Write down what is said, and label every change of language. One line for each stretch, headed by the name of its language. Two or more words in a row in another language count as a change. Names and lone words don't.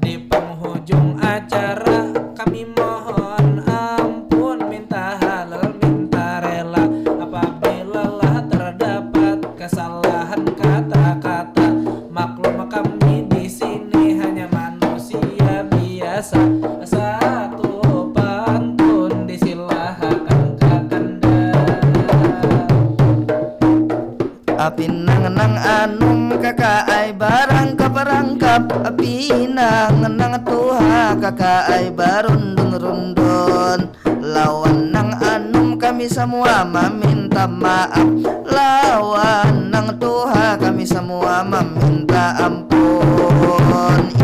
Indonesian: Di penghujung acara kami mohon ampun, minta halal minta rela apabila lah terdapat kesalahan kata-kata. Maklum kami di sini hanya manusia biasa. Satu pantun disilahkan Kakanda.
Banjar: Api nang anum kakak ai barang keperangkap, api nang tuha kakak ai barundun-rundun. Lawan nang anum kami semua meminta maaf, lawan nang tuha kami semua meminta ampun.